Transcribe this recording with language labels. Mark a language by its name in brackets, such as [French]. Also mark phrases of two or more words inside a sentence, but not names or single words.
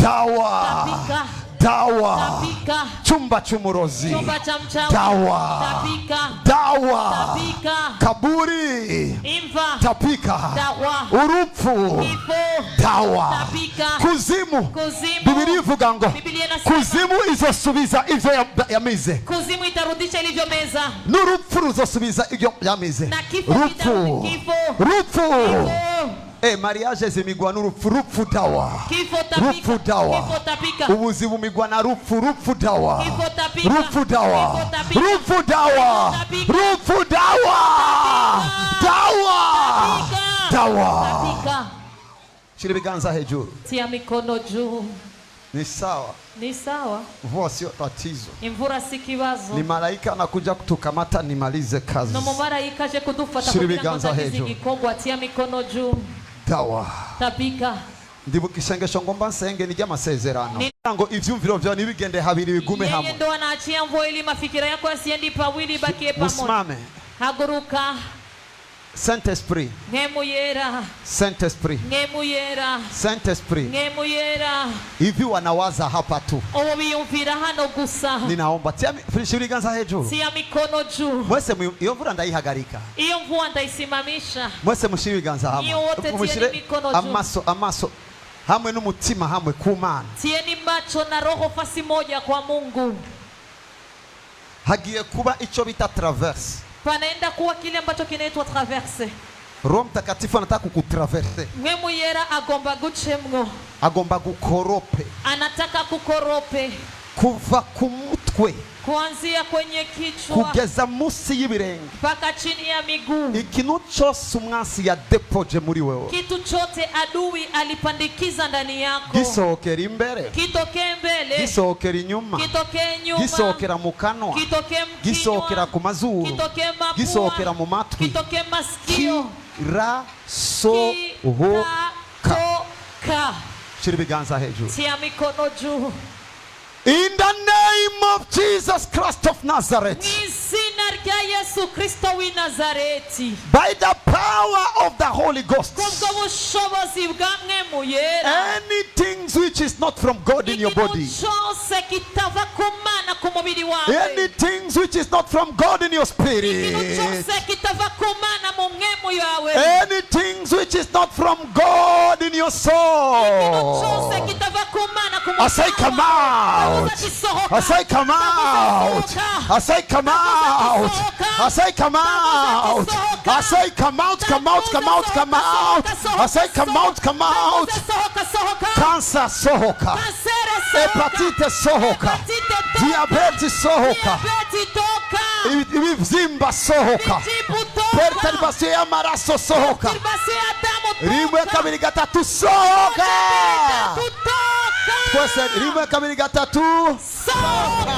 [Swahili] dawa, tapika, dawa, tapika, chumba chumurozi, chumba cha mchawi, dawa, tapika, dawa, tapika, kaburi, [Rundi] imva, [Swahili] tapika, dawa, [Rundi] urupfu, [Swahili] kifo, dawa, tapika, kuzimu. kuzimu, [Rundi] Biblia ivuga ngo [Swahili] Biblia inasema, [Rundi] kuzimu izosubiza ivyo yamize, [Swahili] kuzimu itarudisha ilivyomeza, [Rundi] n'urupfu ruzosubiza ivyo yamize. [Swahili] na kifo [Rundi] Rupfu, [Swahili] kitarudi, kifo, [Rundi] rupfu. [Swahili] kifo, [Rundi] Mariage zimigwa n'urupfu, rupfu dawa, [Swahili] kifo tapika, rupfu dawa, kifo tapika, [Rundi] ubuzi bumigwa na rupfu, rupfu dawa, [Swahili] kifo tapika, rupfu dawa, kifo tapika, rupfu dawa, tapika, rupfu dawa, dawa, dawa. tapika. [Rundi] Shira ibiganza hejuru. [Swahili] Tia mikono juu. Ni sawa, Ni sawa, mvua sio tatizo, [Rundi] imvura si kibazo, [Swahili] ni malaika anakuja kutukamata nimalize kazi. [Rundi] no mumarayika aje kudufata Shira kugira ngo ibiganza ndagize hejuru. igikorwa. [Swahili] Tia mikono juu. Dawa. Tapika. [Rundi] Ndibuka isengesho ngomba nsenge ni ry'amasezerano ngo ivyumviro vyawe nibigende habiri bigume [Swahili] Yeye [Rundi] hamwe. [Swahili] ndo anaachia mvua ili mafikira yako yasiendi pawili, bakie pamoja. Musimame. [Rundi] Haguruka. Saint Esprit, Ngemu yera, Saint Esprit, ngemu yera, Saint Esprit. ngemu yera. [Swahili] Hivi wanawaza hapa tu. [Rundi] Obo biyumvira hano gusa. [Swahili] Ninaomba tia [Rundi] ibiganza hejuru. [Swahili] Tia mikono juu. [Rundi] Mwese iyo mvura ndayihagarika. [Swahili] Iyo mvua ndaisimamisha. [Rundi] Mwese mushire ibiganza hamwe. Iyo [Swahili] wote tieni mikono juu. [Rundi] Amaso hamwe n'umutima hamwe ku Mana. [Swahili] Tieni macho na roho fasi moja kwa Mungu. [Rundi] Hagiye kuba ico bita traverse. [Swahili] Panaenda kuwa kile ambacho kinaitwa traverse. Roho Mtakatifu anataka kukutraverse. [Rundi] Ngemu yera agomba gucemwo. Agomba gukorope. [Swahili] Anataka kukorope. [Rundi] Kuva ku mutwe. [Swahili] Kuanzia kwenye kichwa [Rundi] kugeza musi y'ibirenge [Swahili] mpaka chini ya miguu. [Rundi] Ikintu cyose umwansi ya depoje muri wewe, [Swahili] kitu chote adui alipandikiza ndani yako, [Rundi] gisohokera imbere, [Swahili] kitokee mbele, [Rundi] gisohokera inyuma, [Swahili] kitokee nyuma, [Rundi] gisohokera mu kanwa, [Swahili] kitokee mkinywa, [Rundi] gisohokera ku mazuru, [Swahili] kitokee mapua, [Rundi] gisohokera mu matwi, [Swahili] kitokee masikio, [Rundi] kirasohoka. Shira ibiganza hejuru. [Swahili] Tia mikono juu. [English] In the name of Jesus Christ of Nazareth. By the power of the Holy Ghost. Anything which is not from God in your body. Anything which is not from God in your spirit. Anything which is not from God in your soul. I say come out. I say come out. I say come out. I say come out. I say come out, come out, come out, come out. I say come out, come out. [Rundi] Cancer sohoka. Hepatitis sohoka. Diabetes sohoka. Ibibyimba sohoka. Perturbation y'amaraso sohoka. Rimwe kabiri gatatu sohoka. Twese rimwe kabiri gatatu sohoka.